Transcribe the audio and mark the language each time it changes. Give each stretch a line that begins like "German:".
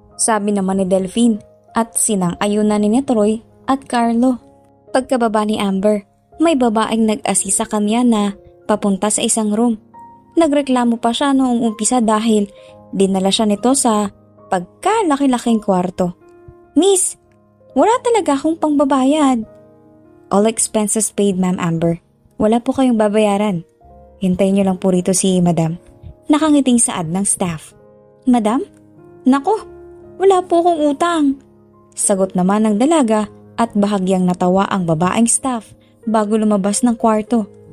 Filipino: Sabi naman ni Delphine at sinang-ayunan ni Troy at Carlo. Pagkababa ni Amber, may babaeng nag-assist sa kanya na papunta sa isang room. Nagreklamo pa siya noong umpisa dahil dinala siya nito sa pagkalaki-laking kwarto. Miss, wala talaga akong pangbabayad.
English: All expenses paid, Ma'am Amber.
Filipino: Wala po kayong babayaran. Hintayin niyo lang po rito si Madam. Nakangiting saad ng staff. Madam? Nako, wala po akong utang. Sagot naman ng dalaga at bahagyang natawa ang babaeng staff bago lumabas ng kwarto.